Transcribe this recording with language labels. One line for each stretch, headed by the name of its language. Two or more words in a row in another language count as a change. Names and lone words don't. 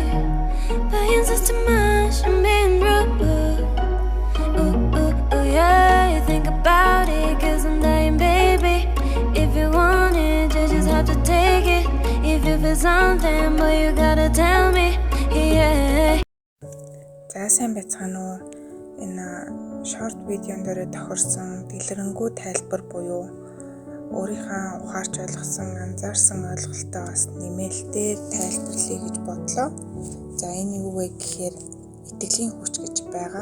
English: Pains is too much, I'm being rude. Yeah. Think about it, cause I'm dying, baby. If you want it, you just have to take it. If you feel something, but you gotta tell me. Yeah.
Mongolian: За сайн байцгаана уу? Энэ short видеон дээр тохирсон дэлгэрэнгүй тайлбар буюу өөрийнхөө ухаарч ойлгосон, анзаарсан ойлголтоо бас нэмэлтээр тайлбарлая гэж бодлоо. За энэ юу вэ гэхээр итгэлийн хүч гэж байгаа.